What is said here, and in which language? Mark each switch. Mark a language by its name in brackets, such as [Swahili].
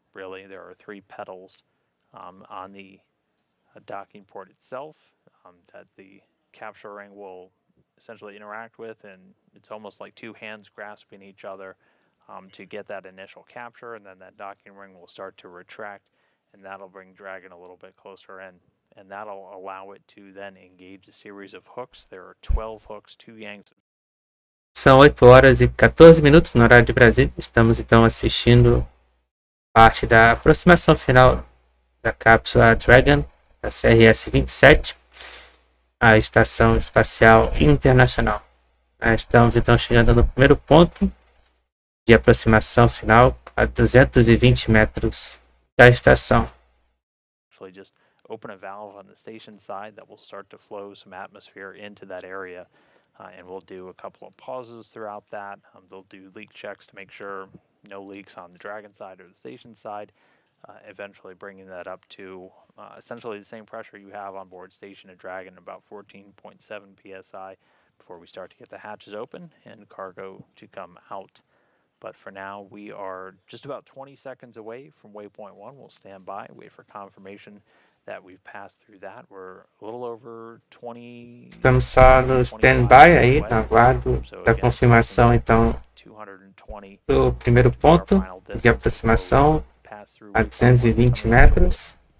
[English] Really, there are 3 pedals on the docking port itself that the capture ring will essentially interact with, and it's almost like 2 hands grasping each other to get that initial capture, and then that docking ring will start to retract. And that'll bring Dragon a little bit closer in, and that'll allow it to then engage a series of hooks. There are 12 hooks, 2 yanks. [Portuguese] São 8 horas e 14 minutos no horário de Brasília. Estamos então assistindo parte da aproximação final da cápsula Dragon da CRS-27, a Estação Espacial Internacional. Estamos então chegando no primeiro ponto de aproximação final a 220 metros da estação. [English] Actually just open a valve on the station side that will start to flow some atmosphere into that area, and we'll do a couple of pauses throughout that. They'll do leak checks to make sure no leaks on the Dragon side or the station side, eventually bringing that up to essentially the same pressure you have on board station at Dragon, about 14.7 psi, before we start to get the hatches open and cargo to come out. But for now, we are just about 20 seconds away from waypoint 1. We'll stand by, wait for confirmation that we've passed through that. We're a little over 20. [Portuguese] Estamos só no stand-by aí, no aguardo da confirmação então do primeiro ponto de aproximação a 220 metros.